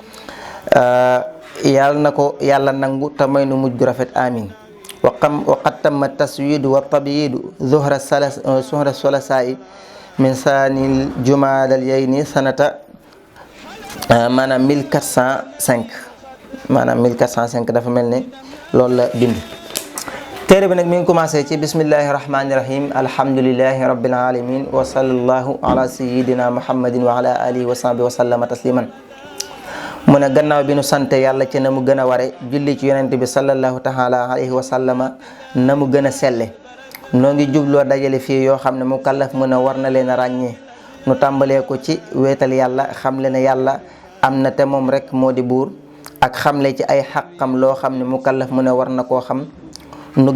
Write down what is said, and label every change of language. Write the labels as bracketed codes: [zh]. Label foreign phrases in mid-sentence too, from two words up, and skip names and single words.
[wo] yàlla na ko yàlla nangu te may nu mujj gu rafet amin [ar] وقد تم تسويد وتبييض ظهر الثلاثاء من ثاني جمادى الثانية سنة [wo] maanaam 1405 maanaam 1405 dafa mel ne loolu la bind. téere bi nag mi ngi commencé ci [ar] بسم الله الرحمن الرحيم الحمد لله رب العالمين وصلى الله على سيدنا محمد وعلى آله وصحبه وسلم تسليما. [wo] mu ne gannaaw bi nu sante yàlla ci na mu gën a ware julli ci yonente bi [ar] صلى الله تعالى عليه وسلم [wo] na mu gën a selle noo ngi jubloo dajale fii yoo xam ne mu kallaf mu ne war na leen a ràññee nu tàmbalee ko ci weetal yàlla xamle ne yàlla am na te moom rek moo di buur ak xamle ci ay xaqam loo xam ne mu kallaf mu ne war na koo xam nu